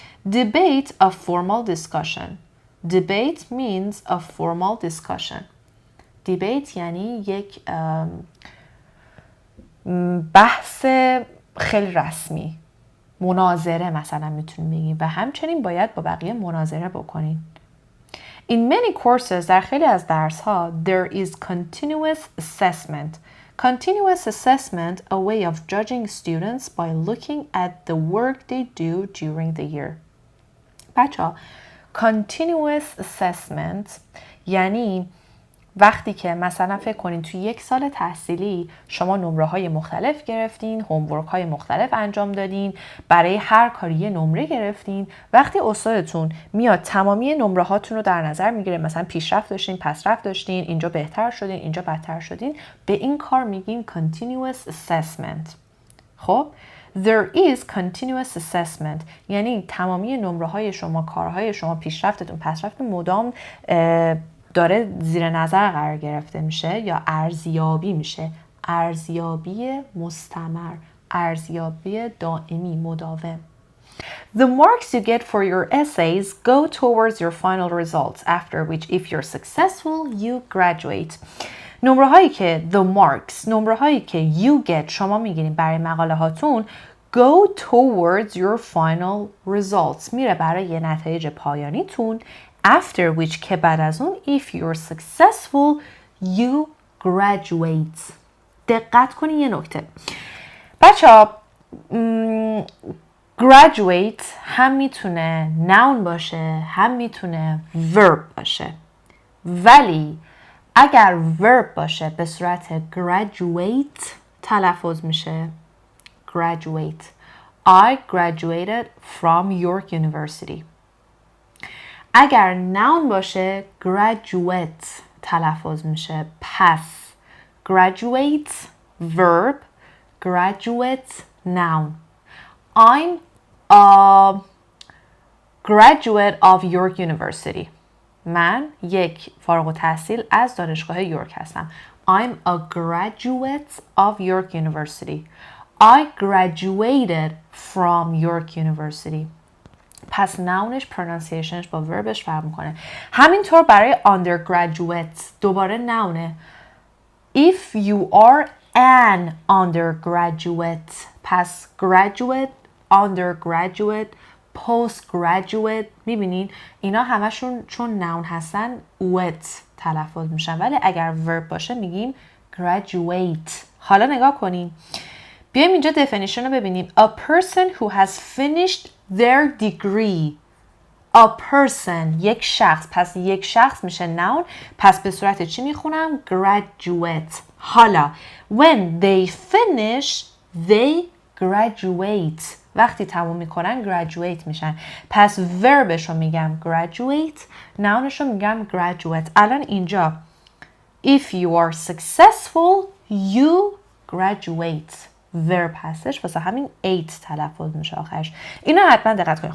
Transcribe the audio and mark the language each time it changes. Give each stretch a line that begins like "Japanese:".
English: Debate a formal discussion. Debate means a formal discussion.
Persian: Debate یعنی یک بحث خیلی رسمی. مناظره مثلا میتونیم بگیم و همچنین باید با بقیه مناظره بکنین.
English: In many courses
Persian: در خیلی از درس ها
English: there is continuous assessment. Continuous assessment a way of judging students by looking at the work they do during the year.
Persian: بچه‌ها continuous assessment یعنی وقتی که مثلا فکر کنین توی یک سال تحصیلی شما نمره های مختلف گرفتین، هومورک های مختلف انجام دادین، برای هر کاری یه نمره گرفتین، وقتی استادتون میاد تمامی نمره هاتون رو در نظر میگیره، مثلا پیشرفت داشتین، پسرفت داشتین، اینجا بهتر شدین، اینجا بدتر شدین، به این کار میگیم continuous assessment. خب
English: There is continuous assessment
Persian: یعنی تمامی نمره های شما، کارهای شما، پیشرفتتون، پسرفت مدام داره زیر نظر قرار گرفته میشه یا ارزیابی میشه. ارزیابی مستمر، ارزیابی دائمی، مداوم.
English: The marks you get for your essays go towards your final results after which if you're successful you graduate.
Persian: نمره هایی که نمره هایی که
English: you get
Persian: شما میگیرین برای مقاله هاتون
English: go towards your final results
Persian: میره برای نتایج پایانیتون
English: after which
Persian: که بعد از اون
English: if you're successful you graduate.
Persian: دقت کنین یه نکته بچه ها graduate هم میتونه noun باشه هم میتونه verb باشه ولی اگر verb باشه به صورت graduate تلفظ میشه graduate.
English: I graduated from York University.
Persian: اگر noun باشه graduate تلفظ میشه.
English: پس graduate verb, graduate noun. I'm a graduate of York University.
Persian: من یک فارغ التحصیل از دانشگاه یورک هستم.
English: I'm a graduate of York University. I graduated from York University.
Persian: پس ناونش پرونانسیشنش با وربش فرق میکنه. همینطور برای undergraduate دوباره ناونه.
English: If you are an undergraduate. پس graduate, undergraduate, postgraduate.
Persian: میبینین اینا همشون چون noun هستن with تلفظ میشن، ولی اگر verb باشه میگیم graduate. حالا نگاه کنیم، بیایم اینجا definition رو ببینیم.
English: A person who has finished their degree.
Persian: A person، یک شخص. پس یک شخص میشه noun. پس به صورت چی میخونم؟ graduate.
English: حالا when they finish they graduate.
Persian: وقتی تموم میکنن graduate میشن. پس verbش رو میگم graduate، nounش رو میگم graduate. الان اینجا
English: if you are successful you graduate
Persian: verb هستش، واسه همین 8 تلفظ میشه آخرش. اینا حتما دقت کنید.